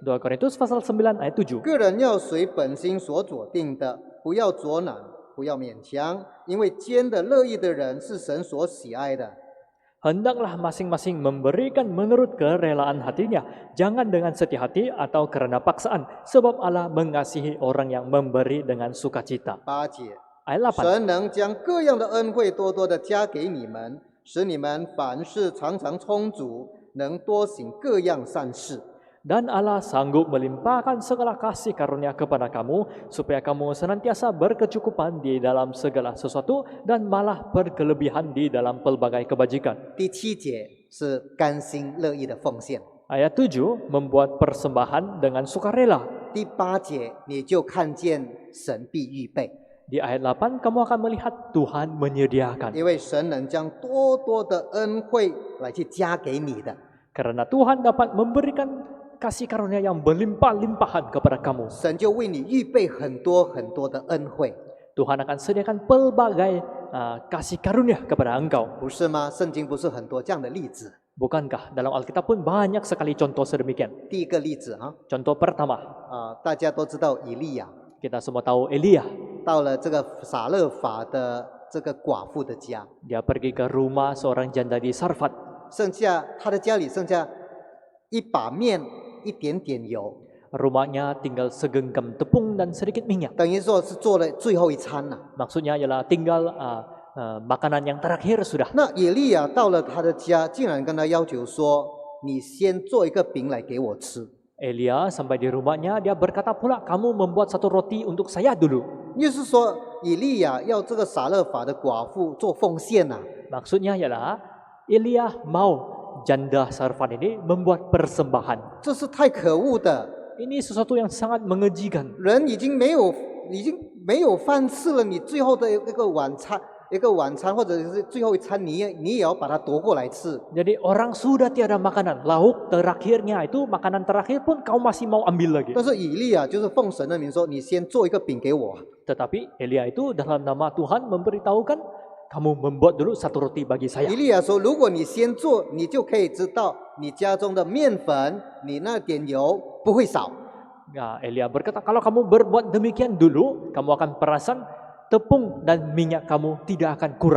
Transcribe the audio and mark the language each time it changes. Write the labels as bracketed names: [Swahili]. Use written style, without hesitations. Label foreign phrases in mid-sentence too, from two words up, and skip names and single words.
[Indonesian] 2 Korintus pasal 9 ayat 7. [Chinese] 个人要随本心所左定的，不要作难，不要勉强，因为奸的乐意的人是神所喜爱的。 [Indonesian] Hendaklah masing-masing memberikan menurut kerelaan hatinya, jangan dengan setia hati atau karena paksaan, sebab Allah mengasihi orang yang memberi dengan sukacita. [Chinese] 8 节， [Indonesian] Ayat 8. [Chinese] 神能将各样的恩惠多多的加给你们，使你们凡事常常充足，能多行各样善事。 [Indonesian] Dan Allah sanggup melimpahkan segala kasih karunia kepada kamu, supaya kamu senantiasa berkecukupan di dalam segala sesuatu, dan malah berkelebihan di dalam pelbagai kebajikan. [Chinese] 第7节是甘心乐意的奉献， [Indonesian] Ayat 7, membuat persembahan dengan sukarela. [Chinese] 第8节你就看见神必预备， [Indonesian] Di ayat 8, kamu akan melihat Tuhan menyediakan. [Chinese] 因为神能将多多的恩惠来去加给你的。 [Indonesian] Karena Tuhan dapat memberikan kasih karunia yang berlimpah-limpahan kepada kamu. [Chinese] 神就为你预备很多很多的恩惠， [Indonesian] Tuhan akan sediakan pelbagai kasih karunia kepada engkau. [Chinese] 不是吗？圣经不是很多这样的例子。 [Indonesian] Bukankah dalam Alkitab pun banyak sekali contoh sedemikian? [Chinese] 第一个例子啊， [Indonesian] Contoh pertama, [Chinese] 大家都知道以利亚 [Indonesian] kita semua tahu Elia. [Chinese] 到了这个撒勒法的这个寡妇的家， [Indonesian] Dia pergi ke rumah seorang janda di Sarfat. [Chinese] 剩下他的家里剩下一把面，一点点油， [Indonesian] Rumahnya tinggal segenggam tepung dan sedikit minyak. [Chinese] 等于说是做了最后一餐呐、 [Indonesian] Maksudnya ialah tinggal makanan yang terakhir sudah. [Chinese] 那以利亚到了他的家，竟然跟他要求说：“你先做一个饼来给我吃。 [Indonesian] Elia sampai di rumahnya, dia berkata pula, kamu membuat satu roti untuk saya dulu. ” [Chinese] 就是说，以利亚要这个撒勒法的寡妇做奉献呐、 [Indonesian] Maksudnya ialah Elia mau janda Sarfat ini membuat persembahan. [Chinese] 这是太可恶的。 [Indonesian] Ini sesuatu yang sangat mengejikan. [Chinese] 人已经没有饭吃了，你最后的一个晚餐或者是最后一餐，你也要把它夺过来吃。 [Malay] Jadi orang sudah tiada makanan, lauk terakhirnya itu makanan terakhir pun kau masih mau ambil lagi. [Chinese] 但是以利亚就是奉神的名说：“你先做一个饼给我。” [Indonesian] Tetapi Elia itu dalam nama Tuhan memberitahukan, kamu membuat dulu satu roti bagi [Chinese] 以 [Indonesian] saya. [Chinese] 利亚说：“如果你先做，你就可以知道你家中的面粉，你那点油不会少。 [Malay] Ya, Elia berkata, kalau kamu berbuat demikian dulu, kamu akan perasan tepung dan minyak kamu tidak akan kurang.